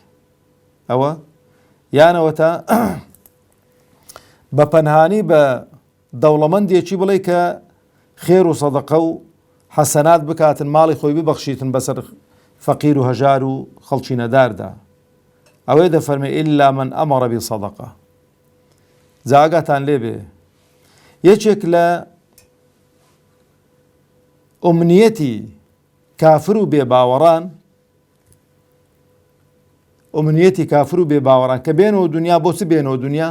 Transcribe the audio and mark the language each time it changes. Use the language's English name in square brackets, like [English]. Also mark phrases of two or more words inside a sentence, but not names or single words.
[Central Kurdish] ئەوە یانەوەتە بە پەنهانی بە دەوڵەمەندێکی بڵێ کە خێر و سەدەقە و حەسەنات بکاتن، ماڵی خۆی ببەخشیتن بەسەر فەقیر و هەژار و خەڵکی نەداردا. ئەوەی دەفەرمێ [Arabic] إلا من أمر بصدقة. [Central Kurdish] جاگاتان لێ بێ یەکێک لە ئومنیەتی کافر و بێباوەڕان کە بێنەوە دنیا، بۆچی بێنەوە دنیا؟